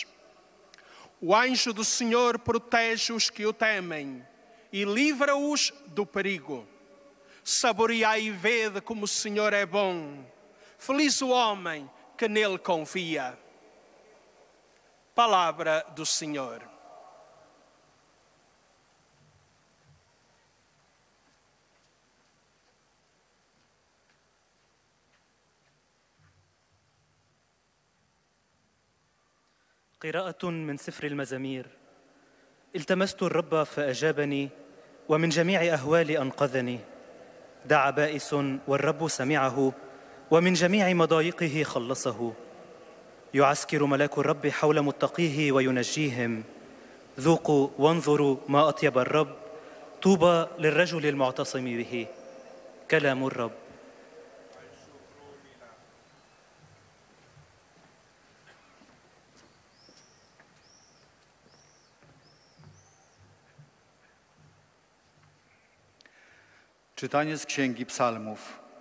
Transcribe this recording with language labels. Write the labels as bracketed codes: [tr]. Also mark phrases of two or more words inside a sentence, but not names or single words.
[pt] O anjo do Senhor protege os que o temem e livra-os do perigo. Saboreai e vede como o Senhor é bom. Feliz o homem que nele confia. Palavra do Senhor. [ar] قراءة من سفر المزامير. التمست الرب فأجابني ومن جميع أهوالي أنقذني. دعا بائس والرب سمعه ومن جميع مضايقه خلصه. يعسكر ملاك الرب حول متقيه وينجيهم. ذوقوا وانظروا ما أطيب الرب. طوبى للرجل المعتصم به. كلام الرب. [pl] Czytanie z Księgi Psalmów.